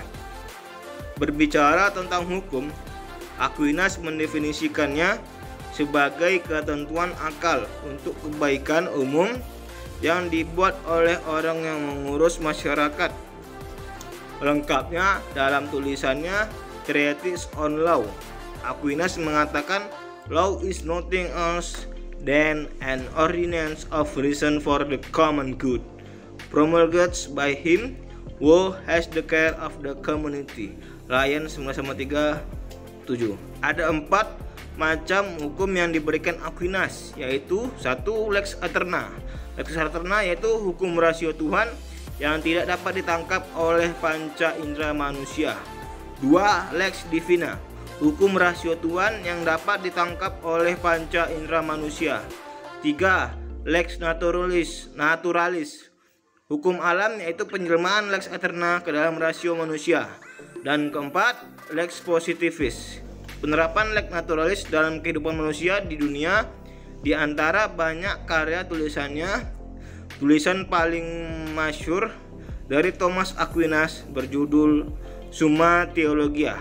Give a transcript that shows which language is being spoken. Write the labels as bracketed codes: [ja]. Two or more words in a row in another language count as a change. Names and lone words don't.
[id] Berbicara tentang hukum, Aquinas mendefinisikannya sebagai ketentuan akal untuk kebaikan umum yang dibuat oleh orang yang mengurus masyarakat. Lengkapnya dalam tulisannya Treatise on Law, Aquinas mengatakan [en] law is nothing else than an ordinance of reason for the common good, promulgated by him who has the care of the community. [id] Ryan 1937. Ada 4 macam hukum yang diberikan Aquinas, yaitu 1. [la] Lex eterna. Lex eterna [id] yaitu hukum rasio Tuhan yang tidak dapat ditangkap oleh panca indera manusia. 2. [la] Lex divina, [id] hukum rasio Tuhan yang dapat ditangkap oleh panca indera manusia. 3. [la] Lex naturalis, [id] hukum alam yaitu penjelmaan [la] lex eterna [id] ke dalam rasio manusia. Dan keempat, [la] lex positivis, [id] penerapan [la] lex naturalis [id] dalam kehidupan manusia di dunia. Di antara banyak karya tulisannya, tulisan paling masyhur dari Thomas Aquinas berjudul Summa Theologia.